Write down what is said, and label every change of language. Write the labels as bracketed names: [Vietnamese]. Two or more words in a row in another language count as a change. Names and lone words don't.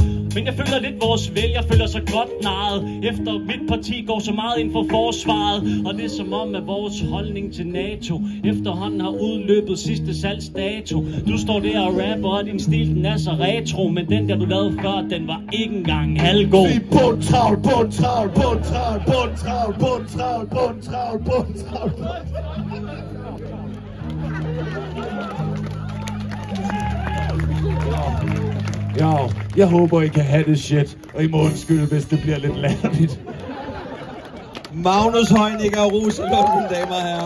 [Danish] Men jeg føler lidt vores vælger føler sig godt narret, efter mit parti går så meget ind for forsvaret. Og det er som om, at vores holdning til NATO efterhånden har udløbet sidste salgsdato. Du står der og rapper, og din stil den er så retro, men den der du lavede før, den var ikke engang halvgod. Bundtravl, bundtravl, bundtravl, bundtravl, bundtravl, bundtravl, bundtravl. Jo, jeg håber I kan have det shit, og I må undskylde, hvis det bliver lidt latterligt. Magnus Heunicke og Rosa Lund, mine damer og herrer.